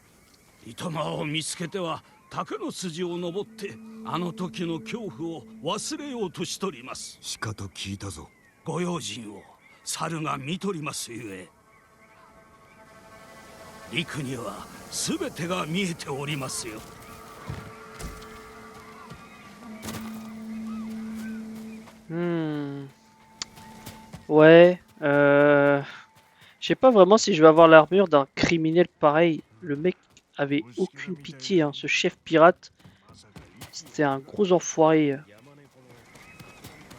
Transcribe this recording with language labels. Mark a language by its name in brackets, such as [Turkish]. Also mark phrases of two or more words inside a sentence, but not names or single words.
[Japanese] 糸間を見つけては竹の筋を登ってあの時の恐怖を忘れようとしとります。しかと聞いたぞ。ご用心を猿が見とりますゆえ。陸には全てが見えておりますよ。 [French] Ouais. Je sais pas vraiment si je vais avoir l'armure d'un criminel pareil. Le mec avait aucune pitié, hein. Ce chef pirate, c'était un gros enfoiré.